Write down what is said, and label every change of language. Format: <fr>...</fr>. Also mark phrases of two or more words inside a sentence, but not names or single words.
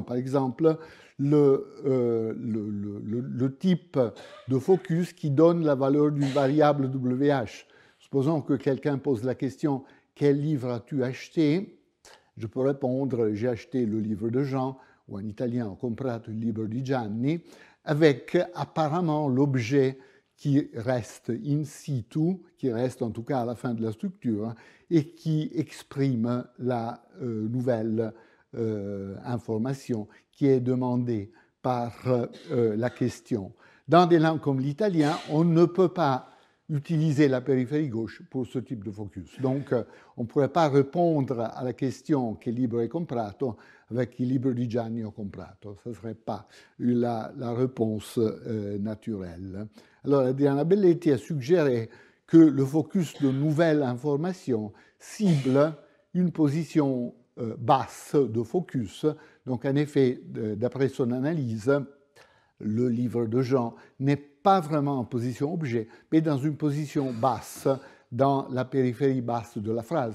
<fr>Par exemple, le type de focus qui donne la valeur d'une variable WH. Supposons que quelqu'un pose la question « Quel livre as-tu acheté ?» Je peux répondre « J'ai acheté le livre de Jean » ou en italien «</fr> <it>Ho comprato il libro di Gianni</it> <fr>» avec apparemment l'objet qui reste</fr> <la>in situ,</la> <fr>qui reste en tout cas à la fin de la structure, et qui exprime la nouvelle information qui est demandée par la question. Dans des langues comme l'italien, on ne peut pas utiliser la périphérie gauche pour ce type de focus. Donc, on ne pourrait pas répondre à la question «</fr> <it>Che libro hai comprato ?»</it> <fr>avec «</fr> <it>Il libro di Gianni ho comprato ».</it> <fr>Ce ne serait pas la réponse naturelle. Alors, Adriana Belletti a suggéré que le focus de nouvelle information cible une position basse de focus. Donc, en effet, d'après son analyse, le livre de Jean n'est pas vraiment en position objet, mais dans une position basse, dans la périphérie basse de la phrase.</fr>